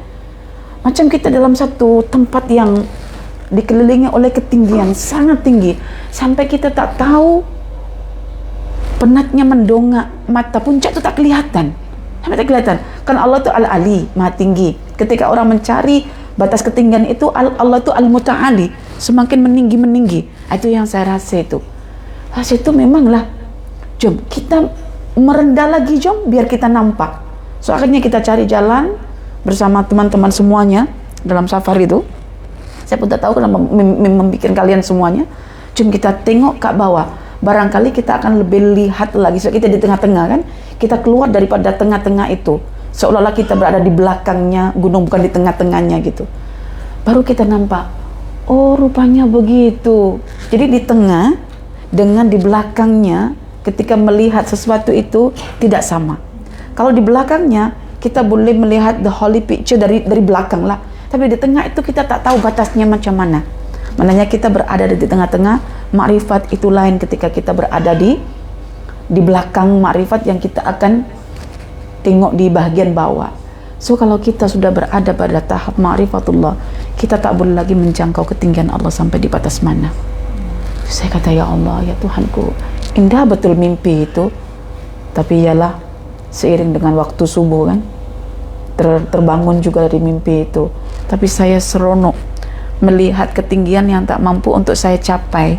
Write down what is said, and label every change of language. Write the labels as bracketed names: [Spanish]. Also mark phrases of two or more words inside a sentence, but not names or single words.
[Malay] Macam kita dalam satu tempat yang dikelilingi oleh ketinggian sangat tinggi, sampai kita tak tahu, penatnya mendongak, mata puncak itu tak kelihatan, sampai tak kelihatan. Kan Allah itu Al-Ali, Maha Tinggi. Ketika orang mencari batas ketinggian itu, Allah itu Al-Muta'ali, semakin meninggi. Itu yang saya rasa itu. Itu memanglah, jom kita merendah lagi, jom biar kita nampak. So akhirnya kita cari jalan bersama teman-teman semuanya dalam safar itu. Saya pun tak tahu kenapa membuat kalian semuanya. Jom kita tengok ke bawah. Barangkali kita akan lebih lihat lagi. So kita di tengah-tengah kan. Kita keluar daripada tengah-tengah itu. Seolah-olah kita berada di belakangnya gunung, bukan di tengah-tengahnya gitu. Baru kita nampak, oh rupanya begitu. Jadi di tengah dengan di belakangnya, ketika melihat sesuatu itu tidak sama. Kalau di belakangnya kita boleh melihat [English] the holy picture [Malay] dari belakang lah, tapi di tengah itu kita tak tahu batasnya macam mana. Maknanya kita berada di tengah-tengah. Makrifat itu lain ketika kita berada di belakang makrifat yang kita akan tengok di bahagian bawah. So kalau kita sudah berada pada tahap ma'rifatullah, kita tak boleh lagi menjangkau ketinggian Allah sampai di batas mana. Saya kata, ya Allah, ya Tuhanku, indah betul mimpi itu. Tapi ialah seiring dengan waktu subuh kan, terbangun juga dari mimpi itu. Tapi saya seronok melihat ketinggian yang tak mampu untuk saya capai.